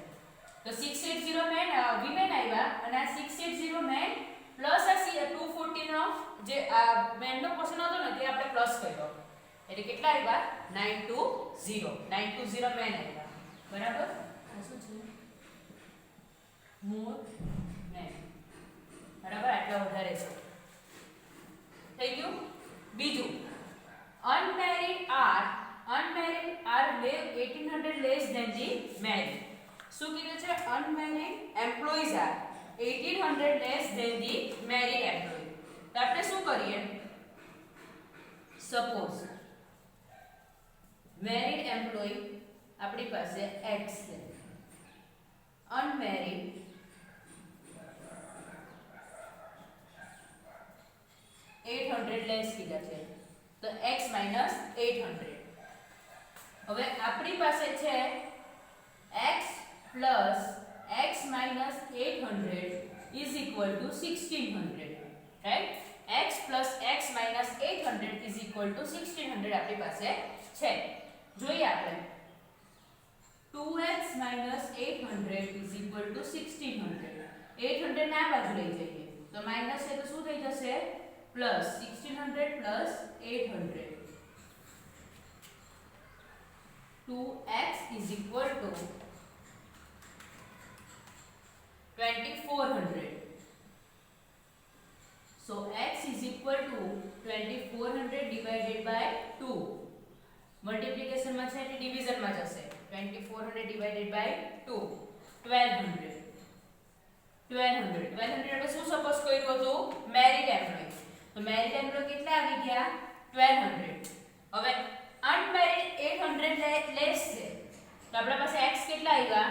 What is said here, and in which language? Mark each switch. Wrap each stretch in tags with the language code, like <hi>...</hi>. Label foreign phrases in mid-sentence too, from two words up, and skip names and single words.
<gu>તો 680</gu> <en>men women</en> <gu>આવ્યા અને આ 680</gu> <en>men plus</en> <gu>આ 240 નો જે આ મેન નો પોર્શન હતો ને તે આપણે પ્લસ કર્યો. એટલે કેટલા આવ્યા 920 મેન આવ્યા, બરાબર.</gu> <en>more men,</en> <gu>બરાબર, આટલા વધારે છે. થઈ ગયું. બીજું,</gu> <en>unmarried are live 1800 less than the married.</en> <gu>શું કીધું છે?</gu> <en>unmarried employees are 1800 less than the married employee.</en> <gu>તો આપણે શું કરીએ? સપોઝ</gu> <en>married employee</en> <gu>આપણી પાસે x છે, unmarried 800 લેસ કીધા છે, તો x - 800. હવે આપણી પાસે છે</gu> <en>x plus x minus 800 is equal to 1600, right? x plus x minus 800 is equal to 1600</en> <gu>આપણી પાસે છે. જોઈએ આપણે</gu> <en>2x minus 800 is equal to 1600.</en> <gu>800 ને આ બાજુ લઈ જઈએ તો માઈનસ છે તો શું થઈ જશે?</gu> <en>પ્લસ 1600 plus 800. 2x is equal to 2400. So x is equal to 2400 divided by 2.</en> <gu>Multiplication માં છે એટલે division માં જશે.</gu> <en>2400 divided by 2, 1200.</en> <gu>1200 એટલે શું સપોઝ કર્યું હતું?</gu> <en>married employee.</en> <gu>તો</gu> <en>married employee</en> <gu>કેટલા આવી ગયા? 1200. હવે અનમેરિડ 800 લેસ છે તો આપણા પાસે x કેટલા આવ્યા?</gu>